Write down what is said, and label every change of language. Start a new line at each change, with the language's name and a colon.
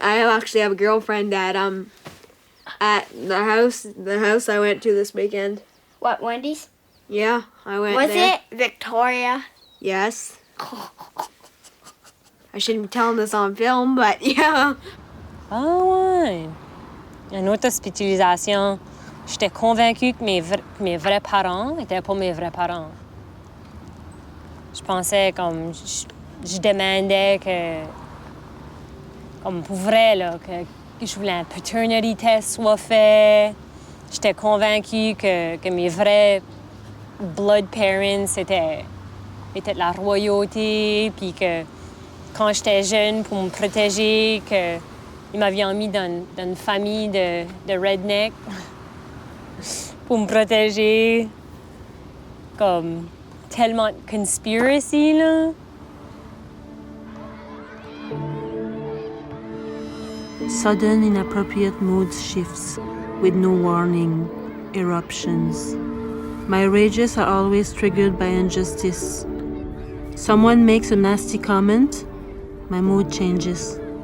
English: I actually have a girlfriend at the house I went to this weekend. What, Wendy's? Yeah, I went Was there. it Victoria? Yes. I shouldn't be telling this on film, but yeah.
French: Ah ouais. Une autre hospitalisation. J'étais convaincue que mes vrais parents n'étaient pas mes vrais parents. Je pensais comme... Je demandais que... Comme pour vrai, là, que je voulais un
English: paternity test
French: soit fait. J'étais convaincue que mes vrais
English: blood parents
French: étaient de la royauté, puis que quand j'étais jeune, pour me protéger, qu'ils m'avaient mis dans une famille de redneck pour me protéger. Comme tellement de conspiracy, là.
English: Sudden inappropriate mood shifts with no warning, eruptions. My rages are always triggered by injustice. Someone makes a nasty comment, my mood changes.